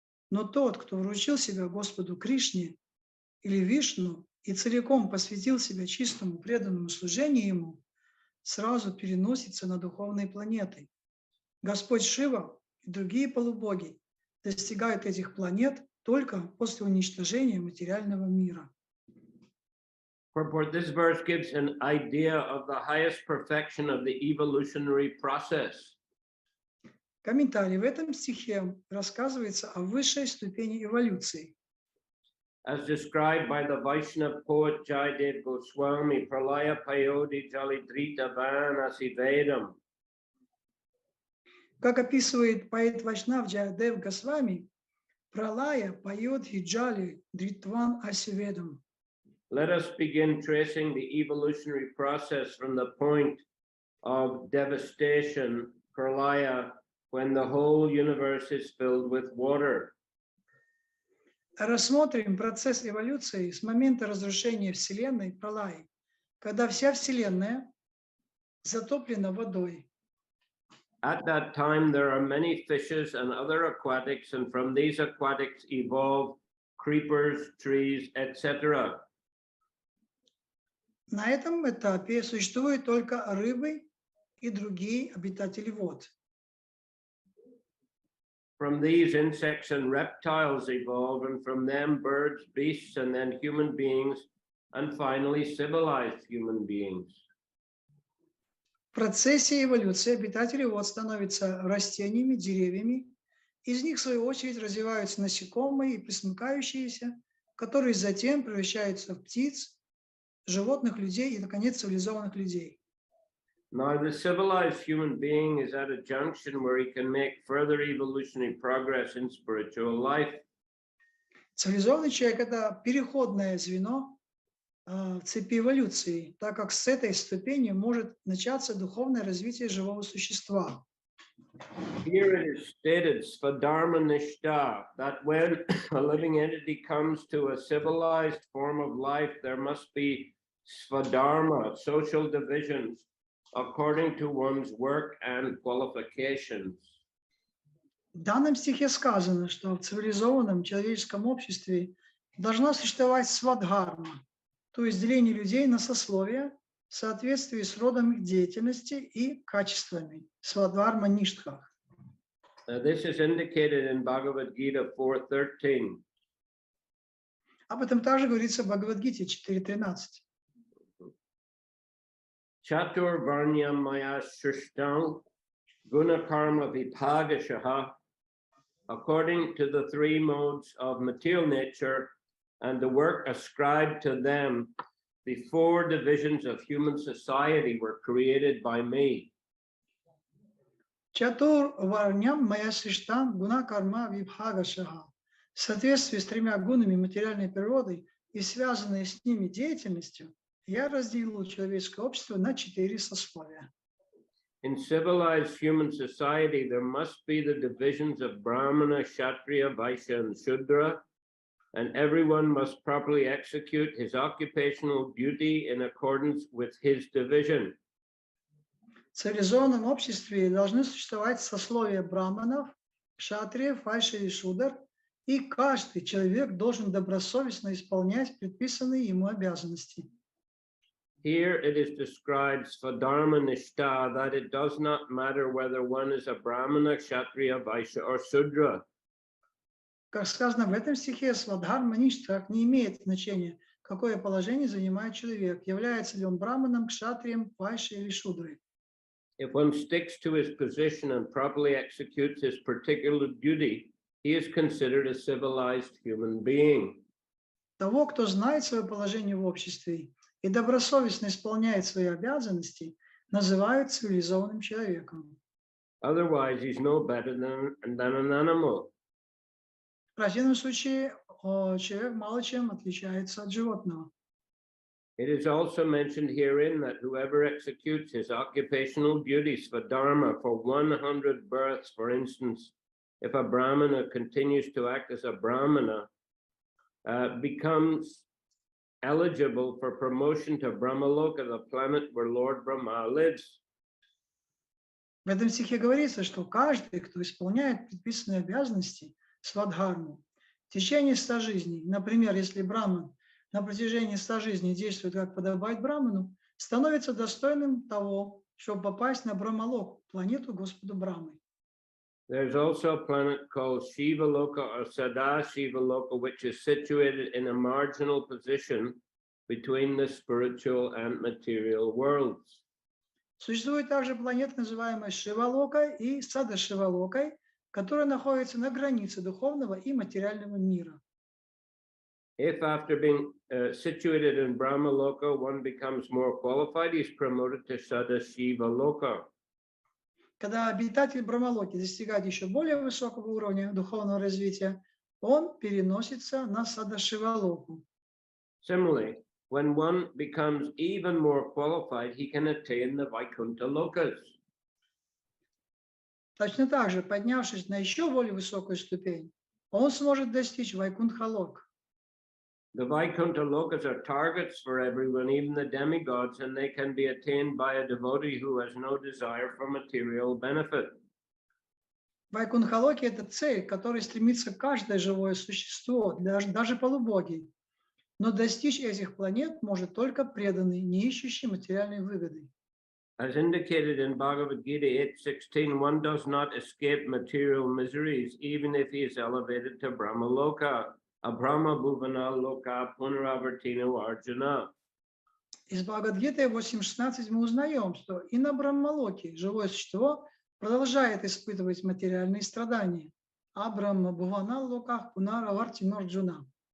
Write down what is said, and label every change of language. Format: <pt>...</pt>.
<ru>Но тот, кто вручил себя Господу Кришне или Вишну и целиком посвятил себя чистому преданному служению Ему, сразу переносится на духовные планеты. Господь Шива и другие полубоги достигают этих планет только после уничтожения материального мира.</ru> <en>Purport: this verse gives an idea of the highest perfection of the evolutionary process.</en> <ru>Комментарий: в этом стихе рассказывается о высшей ступени эволюции.</ru> <en>As described by the Vaishnava poet Jayadev Goswami,</en> <sa>Pralaya Payodi Jalidrita Vanasivedam.</sa> <ru>Как описывает поэт Вайшнав Джаядев Госвами,</ru> <sa>Пралая поет Хиджали Дритван Асиведам.</sa> <en>Let us begin tracing the evolutionary process from the point of devastation, Pralaya, when the whole universe is filled with water.</en> <ru>Рассмотрим процесс эволюции с момента разрушения Вселенной Пралаи, когда вся Вселенная затоплена водой.</ru> <en>At that time, there are many fishes and other aquatics, and from these aquatics evolve creepers, trees, etc.</en> <ru>На этом этапе существуют только рыбы и другие обитатели вод.</ru> <en>From these, insects and reptiles evolve, and from them, birds, beasts, and then human beings, and finally, civilized human beings.</en> <ru>В процессе эволюции обитатели вод становятся растениями, деревьями. Из них, в свою очередь, развиваются насекомые и пресмыкающиеся, которые затем превращаются в птиц, животных, людей и, наконец, цивилизованных людей.</ru> <en>Now, the civilized human being is at a junction where he can make further evolutionary progress in spiritual life.</en> <ru>Цивилизованный человек – это переходное звено в цепи эволюции, так как с этой ступени может начаться духовное развитие живого существа.</ru> <en>Here it is stated, Svadharma Nishta, that when a living entity comes to a civilized form of life, there must be Svadharma, social divisions, according to one's work and qualifications.</en> <ru>В данном стихе сказано, что в цивилизованном человеческом обществе должна существовать свадхарма, то есть деление людей на сословия в соответствии с родом их деятельности и качествами.</ru> <sa>Свадхарма ништха.</sa> <en>This is indicated in Bhagavad Gita 4:13.</en> <ru>Об этом также говорится в Бхагавад-гите 4.13.</ru> <sa>Chatur Varnyam Maya Shrishtam Guna Karma Vibhagashaha,</sa> <en>according to the three modes of material nature and the work ascribed to them, the four divisions of human society were created by me.</en> <sa>Чатур варням мая сриштам гуна карма вибхагашаха.</sa> <ru>В соответствии с тремя гунами материальной природы и связанной с ними деятельностью, я разделил человеческое общество на 4 сословия.</ru> <en>In civilized human society, there must be the divisions of Brahmana, Kshatriya, Vaishya, and Shudra, and everyone must properly execute his occupational duty in accordance with his division.</en> <ru>В цивилизованном обществе должны существовать сословия браманов, кшатриев, вайшей и шудр, и каждый человек должен добросовестно исполнять предписанные ему обязанности.</ru> <en>Here it is described Svadharma Nishta, that it does not matter whether one is a Brahmana, Kshatriya, Vaishya, or Shudra.</en> <ru>Как сказано в этом стихе, свадхарма ништха не имеет значения, какое положение занимает человек, является ли он браманом, кшатрием, вайшей или шудрой.</ru> <en>If one sticks to his position and properly executes his particular duty, he is considered a civilized human being.</en> <ru>Того, кто знает свое положение в обществе и добросовестно исполняет свои обязанности, называют цивилизованным человеком.</ru> <en>Otherwise, he's no better than an animal.</en> <ru>В противном случае человек мало чем отличается от животного.</ru> <en>It is also mentioned herein that whoever executes his occupational duties for dharma for 100 births, for instance, if a brahmana continues to act as a brahmana, becomes eligible for promotion to Brahmaloka, the planet where Lord Brahma lives.</en> <ru>В этом стихе говорится, что каждый, кто исполняет предписанные обязанности, свадхарму, в течение 100 жизней, например, если браман на протяжении 100 жизней действует, как подобает браману, становится достойным того, чтобы попасть на Брахмалоку, планету Господа Брамы.</ru> <en>There's also a planet called Shiva Loka or Sada Shiva Loka, which is situated in a marginal position between the spiritual and material worlds.</en> <ru>Существует также планета, называемая Шивалокой и Сада Шивалокой, которая находится на границе духовного и материального мира.</ru> <en>If after being situated in Brahma Loka, one becomes more qualified, he's promoted to Sada Shiva Loka.</en> <ru>Когда обитатель Брахмалоки достигает еще более высокого уровня духовного развития, он переносится на Садашивалоку.</ru> <en>Similarly, when one becomes even more qualified, he can attain the Vaikuntha Lokas.</en> <ru>Точно так же, поднявшись на еще более высокую ступень, он сможет достичь Вайкунтха-лок.</ru> <en>The Vaikuntha Lokas are targets for everyone, even the demigods, and they can be attained by a devotee who has no desire for material benefit.</en> <ru>Вайкунтха-локи – это цель, к которой стремится каждое живое существо, даже полубоги. Но достичь этих планет может только преданный, не ищущий материальной выгоды.</ru> <en>As indicated in Bhagavad Gita 8:16, one does not escape material miseries, even if he is elevated to Brahma Loka.</en> <sa>Abhrama Bhuvana Loka Punaravartino Arjuna.</sa> <ru>Из Бхагавад-гиты 8.16 мы узнаем, что и на Брахмалоке живое существо продолжает испытывать материальные страдания.</ru> <sa>Абрама Бхувана Локах Пунаравартино Арджуна.</sa>